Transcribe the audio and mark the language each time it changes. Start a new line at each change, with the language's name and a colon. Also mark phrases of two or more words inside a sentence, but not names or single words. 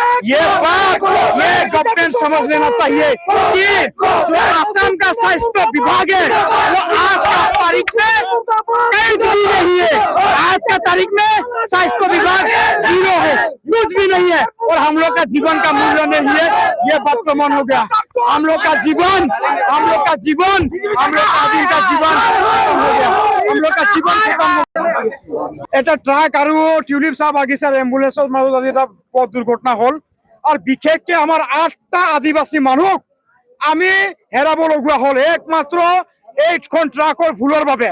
Hindi: ये गवर्नमेंट समझ लेना चाहिए कि जो असम का स्वास्थ्य विभाग है वो आज का तारीख में कहीं भी नहीं है। आज का तारीख में स्वास्थ्य विभाग 0 है, कुछ भी नहीं है, और हम लोग का जीवन का मूल्य नहीं है। ये बात प्रमाण हो गया। हम लोग का जीवन
Assamese: এটা ট্রাক আৰু টিউলিপ চাহ বাগিচাৰ এম্বুলেন্সৰ মাজত আজি এটা পথ দুৰ্ঘটনা হল, আৰু বিশেষকে আমাৰ 8টা আদিবাসী মানুহ আমি হেৰাব লগা হল একমাত্ৰ এইখন ট্ৰাকৰ ভুলৰ বাবে।